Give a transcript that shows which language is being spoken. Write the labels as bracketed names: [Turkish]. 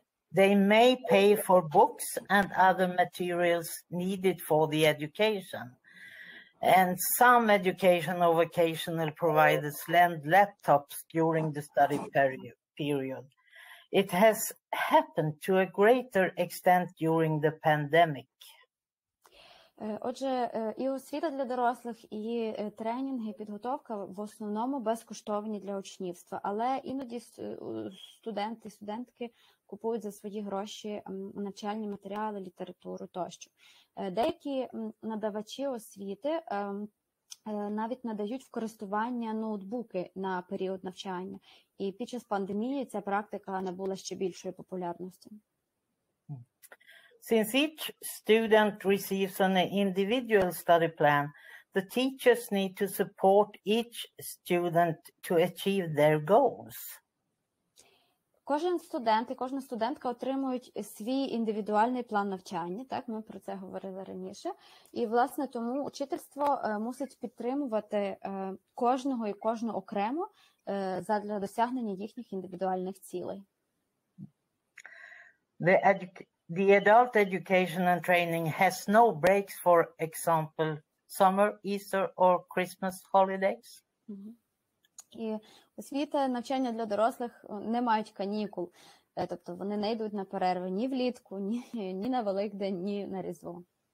[English] They may pay for books and other materials needed for the education. And some educational vocational providers lend laptops during the study period. It has happened to a greater extent during the pandemic. [Ukrainian] Отже, і освіта для дорослих, і тренінги, і підготовка в основному безкоштовні для учнівства, але іноді студенти, студентки купують за свої гроші навчальні матеріали, літературу тощо. Деякі надавачі освіти навіть надають в користування ноутбуки на період навчання. І під час пандемії ця практика набула ще більшої популярності. [English] Since each student receives an individual study plan, the teachers need to support each student to achieve their goals. [Ukrainian] Кожен студент і кожна студентка отримують свій індивідуальний план навчання, так, ми про це говорили раніше, і, власне, тому учительство мусить підтримувати кожного і кожну окремо задля досягнення їхніх індивідуальних цілей. [English] The adult education and training has no breaks, for example, summer, Easter or Christmas holidays. [Ukrainian] І освіта, навчання для дорослих не мають канікул, тобто вони не йдуть на перерви ні влітку, ні на Великдень, ні на Різдво.